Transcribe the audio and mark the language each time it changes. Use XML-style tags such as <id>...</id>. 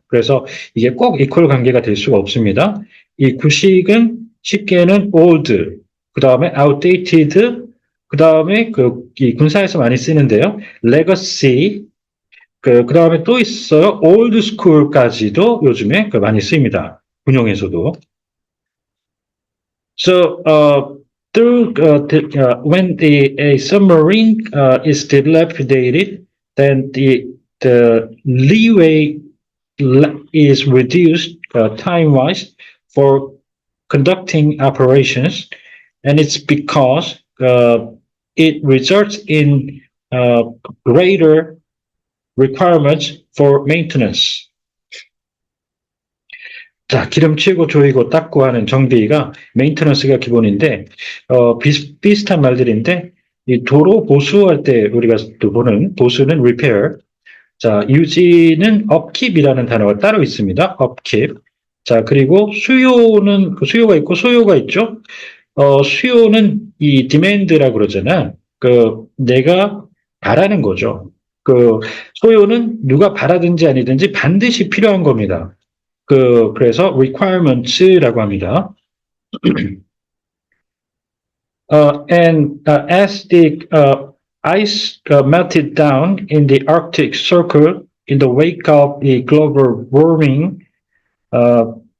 <ko>그래서 이게 꼭 이퀄 관계가 될 수가 없습니다. 이 구식은 쉽게는 old, 그 다음에 outdated, 그 다음에 이 군사에서 많이 쓰는데요. legacy, 그 다음에 또 있어요. old school까지도 요즘에 많이 쓰입니다. 군용에서도.</ko> <en>So, when a submarine is dilapidated, then the leeway is reduced time-wise for conducting operations, and it's because it results in greater requirements for maintenance.</en> <ko>자, 기름치고 조이고 닦고 하는 정비가 메인테넌스가 기본인데 비슷한 말들인데 이 도로 보수할 때 우리가 또 보는 보수는 repair, 자, 유지는 upkeep이라는 단어가 따로 있습니다. upkeep. 자, 그리고 수요는, 수요가 있고 소요가 있죠? 수요는 이 demand라고 그러잖아. 내가 바라는 거죠. 소요는 누가 바라든지 아니든지 반드시 필요한 겁니다. 그래서 requirements라고 합니다.</ko> <en>As the ice melted down in the Arctic Circle in the wake of the global warming, uh,</en>